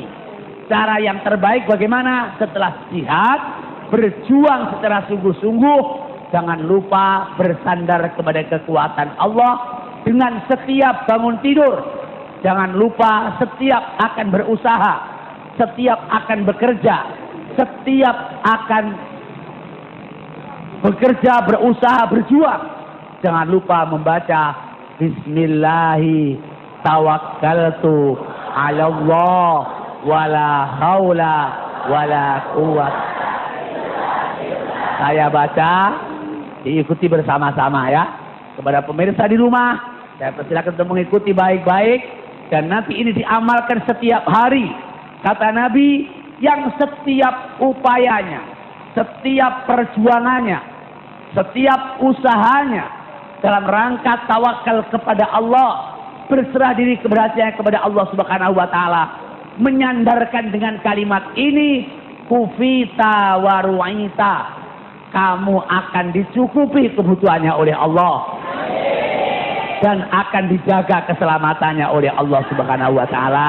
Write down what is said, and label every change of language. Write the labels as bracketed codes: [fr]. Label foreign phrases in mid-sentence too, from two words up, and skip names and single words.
[id] Cara yang terbaik bagaimana? Setelah jihad, berjuang secara sungguh-sungguh, jangan lupa bersandar kepada kekuatan Allah dengan setiap bangun tidur. Jangan lupa setiap akan berusaha, setiap akan bekerja, setiap akan bekerja, berusaha, berjuang. Jangan lupa membaca [ar] بسم الله توكلت على الله ولا حول ولا قوة. [id] Saya baca, diikuti bersama-sama ya. Kepada pemirsa di rumah, saya persilakan untuk mengikuti baik-baik. Dan nanti ini diamalkan setiap hari. Kata Nabi, yang setiap upayanya, setiap perjuangannya, setiap usahanya dalam rangka tawakal kepada Allah, berserah diri keberhasilan kepada Allah [ar] سبحانه وتعالى, [id] menyandarkan dengan kalimat ini, [ar] كفيت ووقيت, [id] kamu akan dicukupi kebutuhannya oleh Allah dan akan dijaga keselamatannya oleh Allah [ar] سبحانه وتعالى.